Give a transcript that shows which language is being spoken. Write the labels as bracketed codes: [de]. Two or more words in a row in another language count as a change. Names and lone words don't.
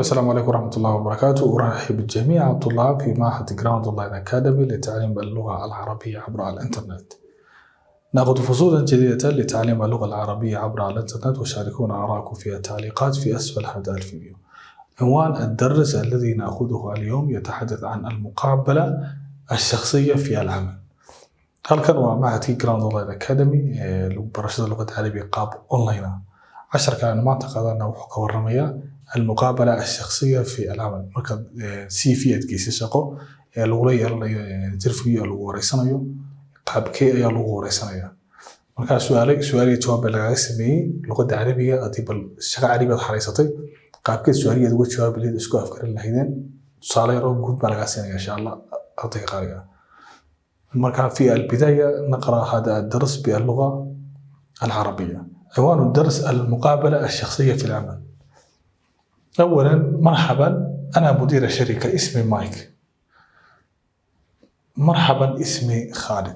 [ar] السلام عليكم ورحمة الله وبركاته. أرحب بجميع الطلاب في معهد جراند أونلاين أكاديمي لتعليم اللغة العربية عبر الإنترنت. نأخذ فصولا جديدة لتعليم اللغة العربية عبر الإنترنت، وشاركونا آراءكم في التعليقات في أسفل هذا الفيديو. عنوان الدرس الذي نأخذه اليوم يتحدث عن المقابلة الشخصية في العمل. [so] halkan waa macadkii Grand Online Academy lagu barashada luqadda carabiga qaab online ah. casharkan maanta qaadana wuxuu ka warramayaa [ar] المقابلة الشخصية في العمل. [so] marka CV adkiisa shaqo ee lagu yeelanayo interview lagu wareysanayo qaabkee ayaa lagu wareysanayaa. marka su'aalo jawaab laga sameeyay luqadda carabiga hadii bal shaqo carabiga aad xareysatay qaabkee su'aaliyeed uga jawaab leed isku afkarin lahaydeen tusaale yar oo guud baa laga siinaya [ar] إن شاء الله [so] ardayga qaaliga. [ar] مركا في البداية نقرأ هذا الدرس باللغة العربية. عنوان الدرس المقابلة الشخصية في العمل. أولا مرحبا، أنا مدير الشركة، اسمي مايك. مرحبا، اسمي خالد.